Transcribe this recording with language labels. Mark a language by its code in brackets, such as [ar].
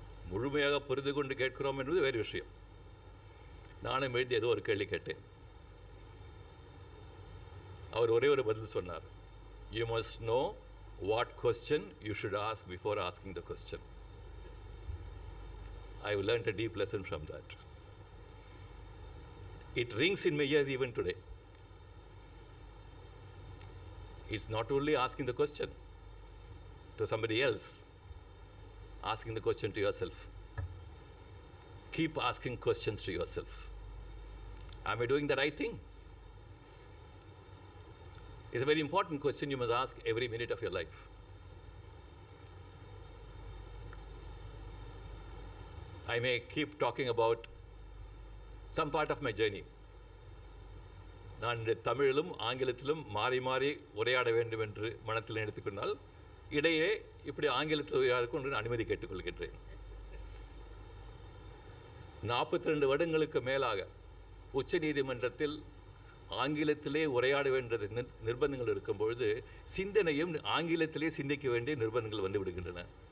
[ta] முழுமையாக புரிந்து கொண்டு கேட்கிறோம் என்பது வேறு விஷயம். நானும் எழுதி ஏதோ ஒரு கேள்வி கேட்டேன். அவர் ஒரே ஒரு பதில் சொன்னார், [en] You must know what question you should ask before asking the question. I have learned a deep lesson from that. It rings in my ears even today. It's not only asking the question to somebody else, asking the question to yourself. Keep asking questions to yourself. Am I doing the right thing? It's a very important question you must ask every minute of your life. I may keep talking about some part of my journey. [ta] நான் தமிழிலும் ஆங்கிலத்திலும் மாறி மாறி உரையாட வேண்டும் என்று மனத்தில் எடுத்துக்கொண்டால், இடையே இப்படி ஆங்கிலத்தில் உரையாடக்கும் அனுமதி கேட்டுக்கொள்கின்றேன். 42 வருடங்களுக்கு மேலாக உச்ச நீதிமன்றத்தில் ஆங்கிலத்திலே உரையாட வேண்டிய நிர்பந்தங்கள் இருக்கும் பொழுது, சிந்தனையும் ஆங்கிலத்திலே சிந்திக்க வேண்டிய நிர்பந்தங்கள் வந்து விடுகின்றன.